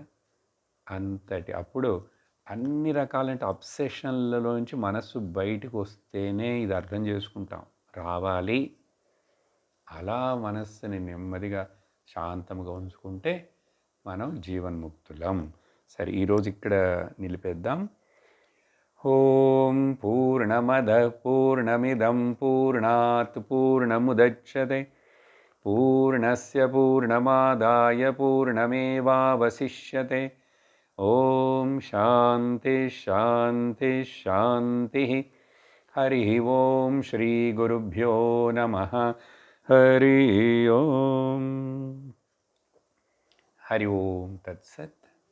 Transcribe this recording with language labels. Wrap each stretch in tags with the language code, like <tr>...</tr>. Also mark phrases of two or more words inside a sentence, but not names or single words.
<te>అంతటి అప్పుడు అన్ని రకాలంటే అబ్సెషన్లలోంచి మనస్సు బయటకు వస్తేనే ఇది అర్థం చేసుకుంటాం. రావాలి. అలా మనస్సుని నెమ్మదిగా శాంతంగా ఉంచుకుంటే మనం జీవన్ముక్తులం. సరే, ఈరోజు ఇక్కడ నిలిపేద్దాం.</te> <sa>ఓం పూర్ణమద పూర్ణమిదం పూర్ణాత్ పూర్ణముదచ్యతే పూర్ణస్య పూర్ణమాదాయ పూర్ణమేవావశిష్యతే. ఓం శాంతి శాంతి శాంతి. హరి ఓం శ్రీ గురుభ్యో నమః. హరి ఓం. హరి ఓం తత్సత్.</sa>